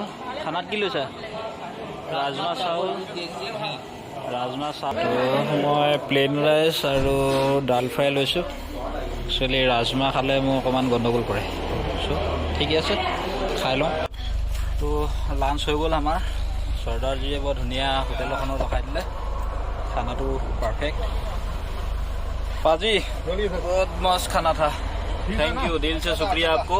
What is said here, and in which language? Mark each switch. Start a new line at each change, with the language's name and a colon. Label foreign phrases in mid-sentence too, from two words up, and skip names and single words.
Assamese: খানাত কি লৈছা? ৰাজমা চাউল। মই
English: plain rice
Assamese: আৰু ডাল ফ্ৰাই লৈছোঁ। একচুৱেলি ৰাজমা খালে মোৰ অকণমান গণ্ডগোল কৰে, চ' ঠিকে আছে, খাই লওঁ। তো লাঞ্চ হৈ গ'ল আমাৰ। চৰ্দাৰজীয়ে বৰ ধুনীয়া হোটেল এখনত ৰখাই দিলে, খানাটো পাৰফেক্ট।
Hindi: पाजी बहुत मस्त खाना था,
English: thank you,
Hindi: दिल से शुक्रिया आपको।